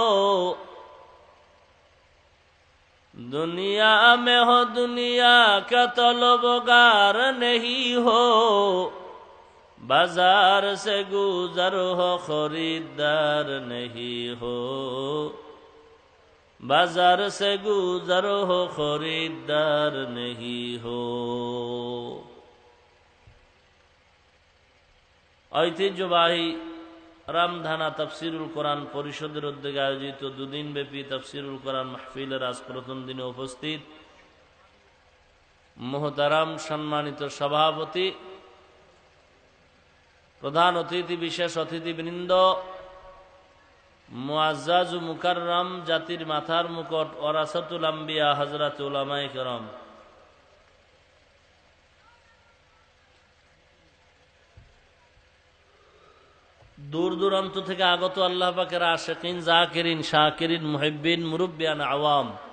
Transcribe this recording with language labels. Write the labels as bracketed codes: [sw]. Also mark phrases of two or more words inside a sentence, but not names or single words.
[ur] دنیا میں ہو دنیا کا طلبگار نہیں ہو. بازار سے گزر ہو خریدار نہیں ہو. بازار سے گزر ہو خریدار نہیں ہو. [bn] ঐতিহ্যবাহী রামধানা তাফসিরুল কোরআন পরিষদের উদ্যোগে আয়োজিত দুদিনব্যাপী তাফসিরুল কোরআন মাহফিলের আজ প্রথম দিনে উপস্থিত মুহতারাম সম্মানিত সভাপতি, প্রধান অতিথি, বিশেষ অতিথিবৃন্দ, মুআজ্জাজ ও মুকাররম জাতির মাথার মুকুট ওয়ারাসাতুল আম্বিয়া হযরত উলামায়ে কেরাম, দূর দূরান্ত থেকে আগত আল্লাহ পাকের আশিকিন, জাকিরিন, শাকিরিন, মুহিব্বিন, মুরব্বিয়ান, আওয়াম,